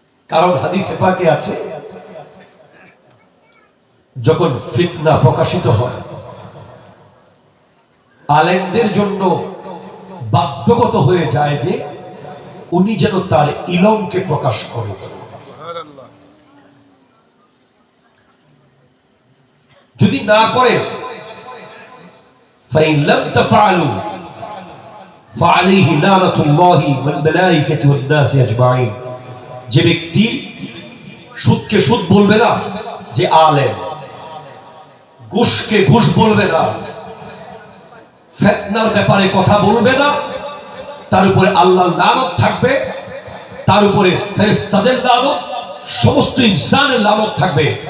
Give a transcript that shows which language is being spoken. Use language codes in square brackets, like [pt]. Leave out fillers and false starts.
[bn] কারণ হাদিসে পাকে আছে, যখন ফিতনা প্রকাশিত হয় আলেমদের জন্য বাধ্যগত হয়ে যায় যে উনি যেন তার ইলমকে প্রকাশ করে। যদি না করে, [ar] فإن لم تفعلوا فعليه لعنة الله والملائكة والناس أجمعين, [bn] যে ব্যক্তি সুদকে সুদ বলবে না, যে আলেম, ঘুষকে ঘুষ বলবে না, ফিতনার ব্যাপারে কথা বলবে না, তার উপরে আল্লাহর লানত থাকবে, তার উপরে ফেরেশতাদের লানত, সমস্ত ইনসানের লানত থাকবে।